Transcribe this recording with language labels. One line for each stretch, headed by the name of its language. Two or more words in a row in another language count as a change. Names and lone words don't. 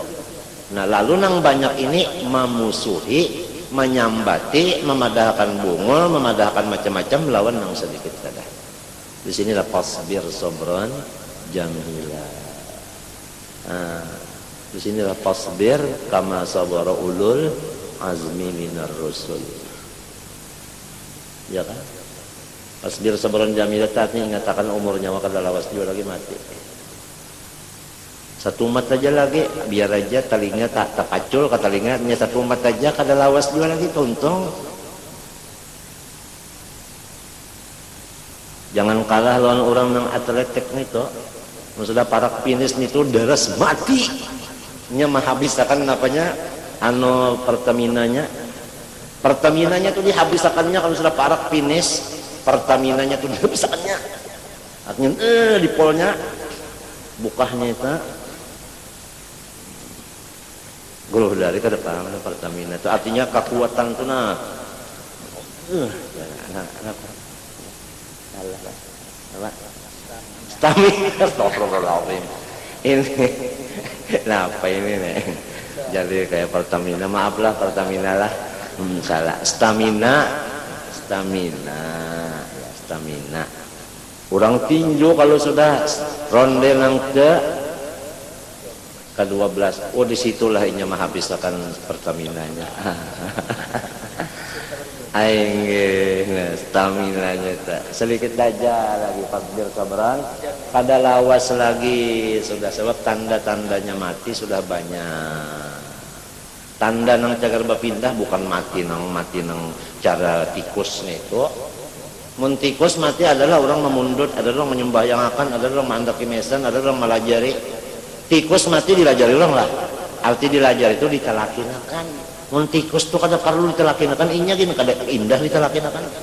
Banjar: Nah lalu nang banyak ini memusuhi, menyambati, memadahkan bungul, memadahkan macam-macam melawan nang sedikit kada. Di sinilah
Arabic: فاصبر صبرا جميلا.
Banjar: Di sinilah
Arabic: فاصبر كما صبر أولو العزم من الرسل.
Banjar: Ya kan?
Arabic: فاصبر صبرا جميلا
Banjar: tadi mengatakan umurnya maka lawas juga lagi mati. Satu umat aja lagi biar aja telinga tak terpacul ke telinganya satu umat aja kada lawas juga lagi tuntung. Jangan kalah lawan orang yang atletik itu. Sudah parak finish itu deres mati. Nya menghabiskan apanya anu Pertaminanya tuh dihabisakannya kalau sudah parak finish Pertaminanya tuh dihabisakannya artinya di polnya bukahnya itu guluh dari ke depan Pertamina itu artinya kekuatan tuh stamina astagfirullahaladzim ini nah apa ini nih jadi kayak Pertamina maaflah Pertamina lah salah stamina orang tinju kalau sudah ronde nang ke-12 disitulah ini menghabiskan Pertaminanya aing staminanya tak sedikit aja lagi fakir sabran kada lawas lagi sudah sebab tanda-tandanya mati sudah banyak tanda nang cagar bapindah bukan mati nang cara tikusnya itu mun tikus mati adalah orang memundut adalah orang menyembahyangakan adalah orang mandaki mesan adalah orang melajari tikus mati dilajari orang lah arti dilajari itu ditalakinakan mun tikus tuh kada perlu ditalakinakan inya gini kada indah ditalakinakan